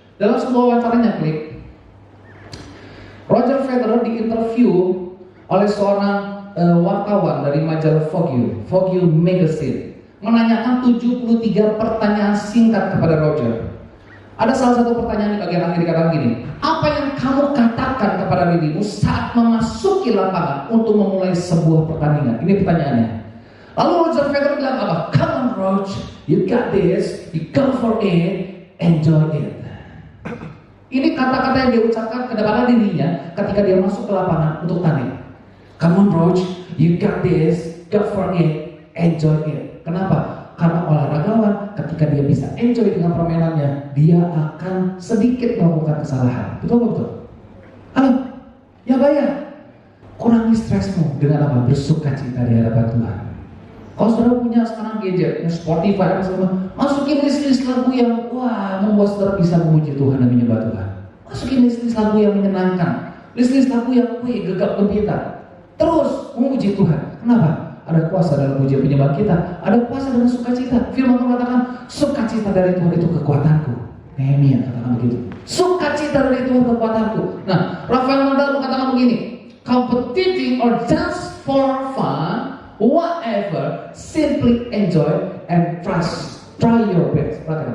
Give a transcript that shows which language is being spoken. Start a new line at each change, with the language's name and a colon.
Indonesian: Dalam sebuah wawancaranya, klik, Roger Federer diinterview oleh seorang wartawan dari majalah Vogue Magazine, menanyakan 73 pertanyaan singkat kepada Roger. Ada salah satu pertanyaan di bagian akhir dikatakan gini, apa yang kamu katakan kepada dirimu saat memasuki lapangan untuk memulai sebuah pertandingan? Ini pertanyaannya. Lalu Roger Federer bilang apa?
English: Come on Roger, you got this, you go for it, enjoy it.
Indonesian: Ini kata-kata yang dia ucapkan kepada dirinya ketika dia masuk ke lapangan untuk tanding.
English: Come on Roger, you got this, go for it, enjoy it.
Indonesian: Kenapa? Karena olahragawan ketika dia bisa enjoy dengan permainannya, dia akan sedikit melakukan kesalahan. Betul? Halo? Ya bayar. Kurangi stresmu dengan apa? Bersuka cita di hadapan Tuhan. Kalau saudara punya sekarang gadget, Spotify, masukin list-list lagu yang membuat saudara bisa memuji Tuhan dan menyembah Tuhan. Masukin list-list lagu yang menyenangkan, list-list lagu yang gegap gempita. Terus memuji Tuhan. Kenapa? Ada kuasa dalam pujian penyembahan kita, ada kuasa dalam sukacita. Firman mengatakan, sukacita dari Tuhan itu kekuatanku. Nehemia katakan begitu. Sukacita dari Tuhan kekuatanku. Nah, Rafael Nadal mengatakan begini,
English: competing or just for fun, whatever, simply enjoy and try your best.